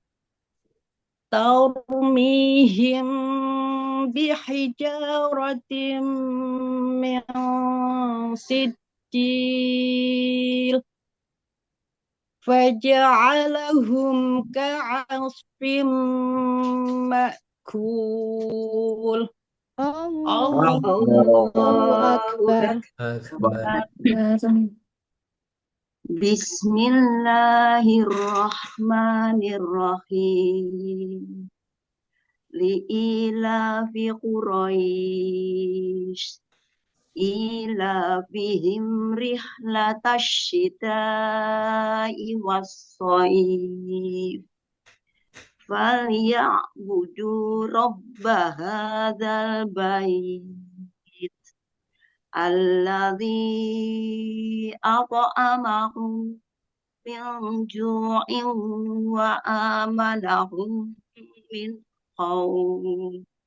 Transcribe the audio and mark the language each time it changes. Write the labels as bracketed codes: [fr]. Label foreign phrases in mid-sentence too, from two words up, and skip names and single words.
[ar] ترميهم بحجارة من سجيل فجعلهم كعصف مأكول الله أكبر. Bismillahirrahmanirrahim. لإيلاف قريش إيلافهم رحلة الشتاء والصيف فليعبدوا رب هذا البيت الذي أطعمهم من جوع وآمنهم من خوف.